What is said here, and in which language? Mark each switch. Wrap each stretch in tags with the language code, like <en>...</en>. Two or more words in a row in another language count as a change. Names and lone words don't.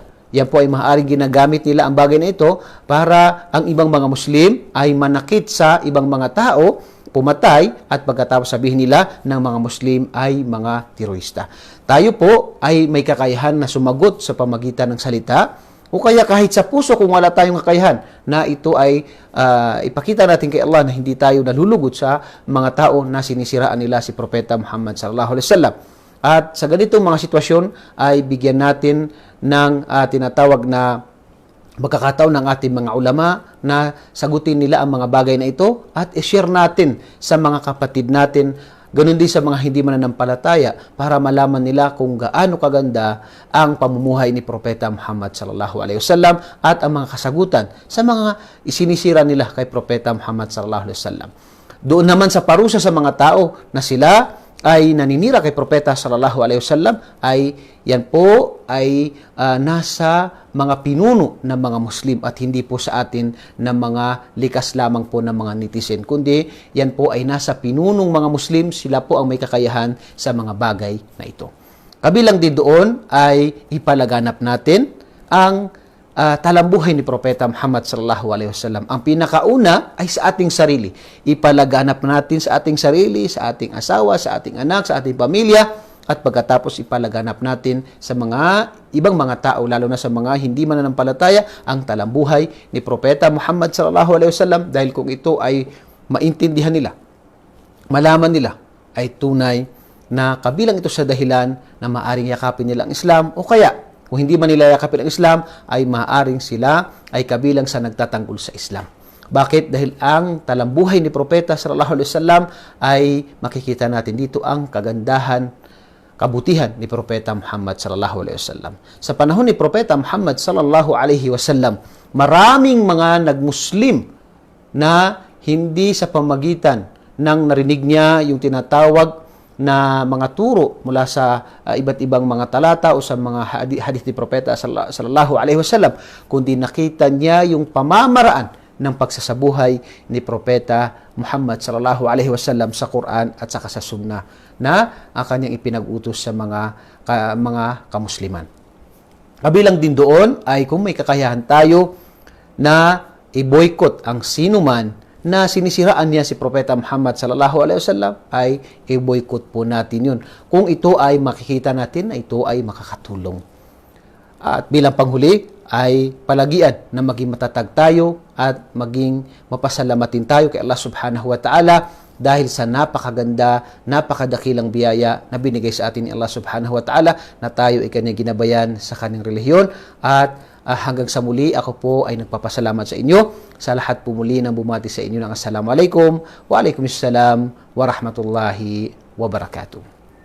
<tl>Yan po ay maaaring ginagamit nila ang bagay na ito para ang ibang mga Muslim ay manakit sa ibang mga tao, pumatay, at pagkatapos sabihin nila ng mga Muslim ay mga terorista. Tayo po ay may kakayahan na sumagot sa pamagitan ng salita, o kaya kahit sa puso kung wala tayong kakayahan na ito ay ipakita natin kay Allah na hindi tayo nalulugod sa mga tao na sinisiraan nila si Propeta Muhammad</tl> <ar>صلى الله عليه وسلم.</ar> <tl>At sa ganitong mga sitwasyon ay bigyan natin ng tinatawag na magkakataon ng ating mga ulama na sagutin nila ang mga bagay na ito at i-share natin sa mga kapatid natin. Ganun din sa mga hindi mananampalataya para malaman nila kung gaano kaganda ang pamumuhay ni Propeta Muhammad</tl> <ar>صلى الله عليه وسلم</ar> <tl>at ang mga kasagutan sa mga isinisira nila kay Propeta Muhammad</tl> <ar>صلى الله عليه وسلم.</ar> <tl>Doon naman sa parusa sa mga tao na sila ay naninira kay Propeta</tl> <ar>صلى الله عليه وسلم,</ar> <tl>ay yan po ay nasa mga pinuno ng mga Muslim at hindi po sa atin na mga likas lamang po ng mga netizen, kundi yan po ay nasa pinunong mga Muslim. Sila po ang may kakayahan sa mga bagay na ito. Kabilang din doon ay ipalaganap natin ang talambuhay ni Propeta Muhammad</tl> <ar>صلى الله عليه وسلم.</ar> <tl>Ang pinakauna ay sa ating sarili. Ipalaganap natin sa ating sarili, sa ating asawa, sa ating anak, sa ating pamilya, at pagkatapos ipalaganap natin sa mga ibang mga tao, lalo na sa mga hindi mananampalataya, ang talambuhay ni Propeta Muhammad</tl> <ar>صلى الله عليه وسلم,</ar> <tl>dahil kung ito ay maintindihan nila, malaman nila, ay tunay na kabilang ito sa dahilan na maaring yakapin nila ang Islam, o kaya kung hindi man nila yakapin ang Islam, ay maaaring sila ay kabilang sa nagtatanggol sa Islam. Bakit? Dahil ang talambuhay ni Propeta</tl> <ar>صلى الله عليه وسلم</ar> <tl>ay makikita natin dito ang kagandahan, kabutihan ni Propeta Muhammad</tl> <ar>صلى الله عليه وسلم.</ar> <tl>Sa panahon ni Propeta Muhammad</tl> <ar>صلى الله عليه وسلم,</ar> <tl>maraming mga nagmuslim na hindi sa pamagitan ng narinig niya yung tinatawag na mga turo mula sa iba't ibang mga talata o sa mga hadith ni Propeta</tl> <ar>صلى الله عليه وسلم,</ar> <tl>kundi nakita niya yung pamamaraan ng pagsasabuhay ni Propeta Muhammad</tl> <ar>صلى الله عليه وسلم</ar> <tl>sa Quran at saka sa Sunnah na ang kanyang ipinag-utos sa mga kamusliman. Kabilang din doon ay kung may kakayahan tayo na i-boycott ang sinuman na sinisiraan niya si Propeta Muhammad</tl> <ar>صلى الله عليه وسلم,</ar> <tl>ay i-boycott po natin yun. Kung ito ay makikita natin na ito ay makakatulong. At bilang panghuli ay palagian na maging matatag tayo at maging mapasalamatin tayo kay Allah</tl> <ar>سبحانه وتعالى</ar> <tl>dahil sa napakaganda, napakadakilang biyaya na binigay sa atin ni Allah</tl> <ar>سبحانه وتعالى</ar> <tl>na tayo ay kanyang ginabayan sa kanyang relihiyon. At hanggang sa muli, ako po ay nagpapasalamat sa inyo. Sa lahat po muli nang bumati sa inyo ng</tl> <ar>السلام عليكم وعليكم السلام ورحمة الله وبركاته.</ar>